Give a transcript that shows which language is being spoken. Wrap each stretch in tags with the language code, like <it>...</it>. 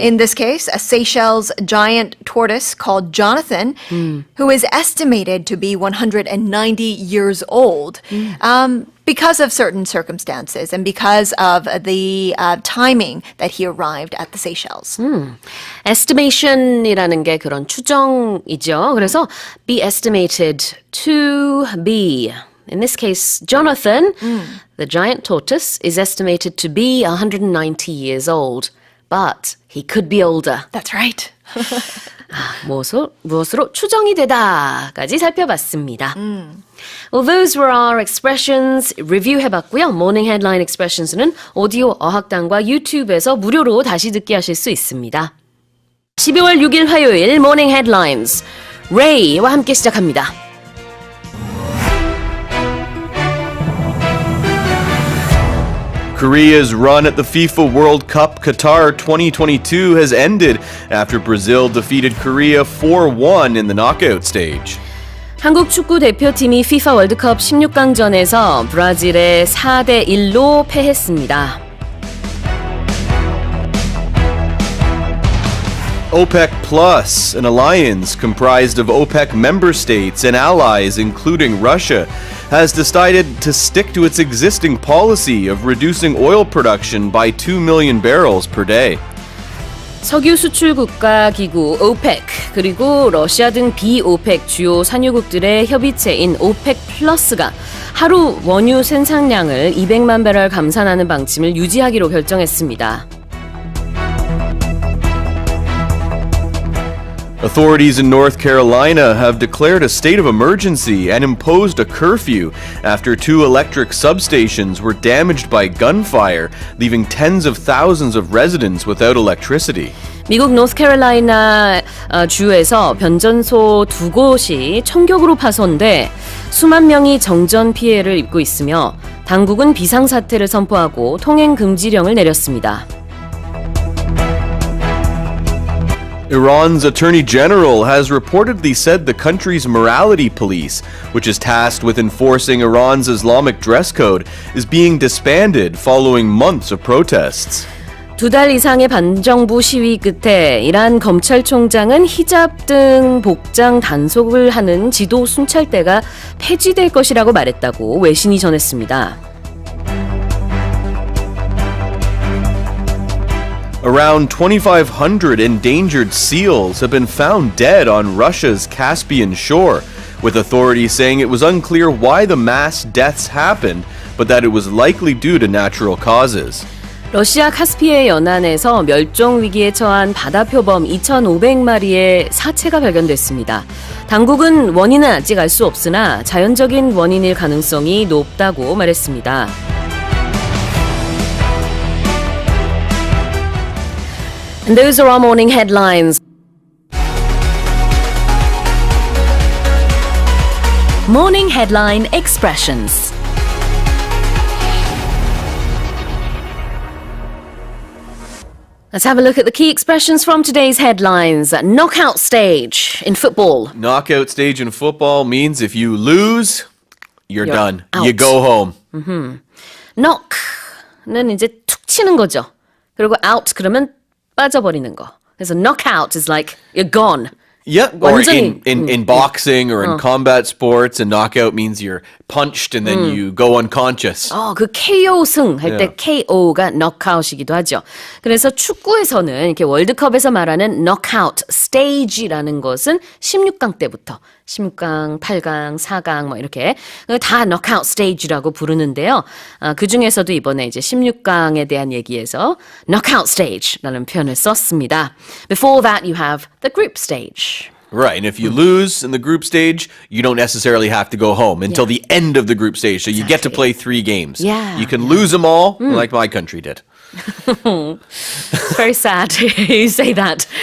<en>In this case, a Seychelles giant tortoise called Jonathan, who is estimated to be 190 years old, because of certain circumstances and because of the timing that he arrived at the Seychelles.</en> <ko>estimation이라는 게 그런 추정이죠. 그래서</ko> <en>be estimated to be. In this case, Jonathan, the giant tortoise, is estimated to be 190 years old. But he could be older. That's right.</en> <ko>무엇으로 추정이 되다까지 살펴봤습니다.</ko> <en>Well, those were our expressions. Review</en> <ko>해봤고요. Morning Headline Expressions는 오디오 어학당과 유튜브에서 무료로 다시 듣기 하실 수 있습니다. 12월 6일 화요일 Morning Headlines. Ray와 함께 시작합니다.</ko> <en>Korea's run at the FIFA World Cup Qatar 2022 has ended after Brazil defeated Korea 4-1 in the knockout stage.</en> <ko>한국 축구 대표팀이 FIFA 월드컵 16강전에서 브라질에 4-1로 패했습니다.</ko> <en>OPEC Plus, an alliance comprised of OPEC member states and allies including Russia, has decided to stick to its existing policy of reducing oil production by 2 million barrels per day.</en> <ko>석유 수출 국가 기구 OPEC 그리고 러시아 등 비오펙 주요 산유국들의 협의체인 OPEC 플러스가 하루 원유 생산량을 200만 배럴 감산하는 방침을 유지하기로 결정했습니다.</ko> <en>Authorities in North Carolina have declared a state of emergency and imposed a curfew after 2 electric substations were damaged by gunfire, leaving tens of thousands of residents without electricity.</en> <ko>미국 노스캐롤라이나 주에서 변전소 2곳이 총격으로 파손돼 수만 명이 정전 피해를 입고 있으며 당국은 비상사태를 선포하고 통행 금지령을 내렸습니다.</ko> <en>Iran's Attorney General has reportedly said the country's morality police, which is tasked with enforcing Iran's Islamic dress code, is being disbanded following months of protests.</en> <ko>2달 이상의 반정부 시위 끝에 이란 검찰총장은 히잡 등 복장 단속을 하는 지도 순찰대가 폐지될 것이라고 말했다고 외신이 전했습니다.</ko> <en>Around 2,500 endangered seals have been found dead on Russia's Caspian shore, with authorities saying it was unclear why the mass deaths happened, but that it was likely due to natural causes.</en> <ko>러시아 카스피해 연안에서 멸종 위기에 처한 바다표범 2,500마리의 사체가 발견됐습니다. 당국은 원인은 아직 알 수 없으나 자연적인 원인일 가능성이 높다고 말했습니다.</ko> <en>And those are our morning headlines. Morning headline expressions. Let's have a look at the key expressions from today's headlines. Knockout stage in football. Knockout stage in football means if you lose, you're done. out. You go home.</en> <ko>knock는 이제 툭 치는 거죠. 그리고 out 그러면 빠져버리는 거. 그래서</ko> <en>knockout is like you're gone. Yeah, or</en> <ko>완전히,</ko> <en>in boxing or in combat sports, a knockout means you're punched and then you go unconscious.</en> <ko>그 KO 승 할 때</ko> <en>Yeah.</en> <ko>KO가 knockout이기도 하죠. 그래서 축구에서는 이렇게 월드컵에서 말하는 knockout stage라는 것은 16강 때부터 16강, 8강, 4강 뭐 이렇게 다 knockout stage라고 부르는데요. 그 중에서도 이번에 이제 16강에 대한 얘기에서 knockout stage라는 표현을 썼습니다.</ko> <en>Before that you have the group stage. Right, and if you lose in the group stage, you don't necessarily have to go home until the end of the group stage. So you get to play 3 games. Yeah. You can lose them all, like my country did. It's very sad you say that.</en>